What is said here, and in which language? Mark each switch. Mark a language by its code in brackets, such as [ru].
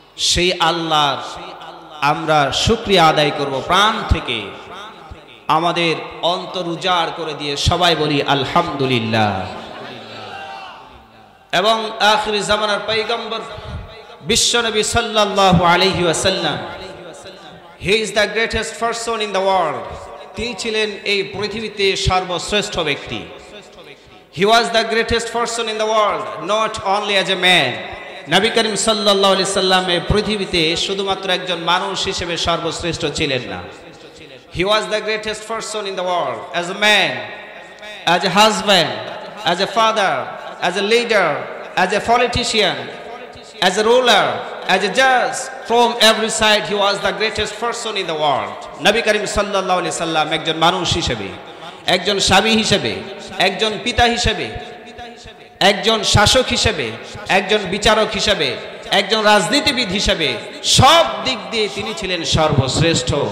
[bn] সেই আল্লাহর আমরা শুকরিয়া আদায় করব প্রাণ থেকে, আমাদের অন্তর উজাড় করে দিয়ে সবাই বলি আলহামদুলিল্লাহ। এবং আখির জামানার পয়গম্বর বিশ্বনবী সাল্লাল্লাহু আলাইহি ওয়াসাল্লাম, [en] He is the greatest person in the world. [bn] তিনি ছিলেন এই পৃথিবীতে সর্বশ্রেষ্ঠ ব্যক্তি। [en] He was the greatest person in the world, not only as a man. [bn] Nabi Karim সাল্লাল্লাহু আলাইহি সাল্লাম এই পৃথিবীতে শুধুমাত্র একজন মানুষ হিসেবে সর্বশ্রেষ্ঠ ছিলেন না। [en] He was the greatest person in the world as a man, as a husband, as a father, as a leader, as a politician, as a ruler, as a judge. From every side he was the greatest person in the world. [bn] Nabi Karim সাল্লাল্লাহু আলাইহি সাল্লাম একজন মানুষ হিসেবে, একজন স্বামী হিসেবে, একজন পিতা হিসেবে, একজন শাসক হিসেবে, একজন বিচারক হিসেবে, একজন রাজনীতিবিদ হিসেবে, সব দিক দিয়ে তিনি ছিলেন সর্বশ্রেষ্ঠ।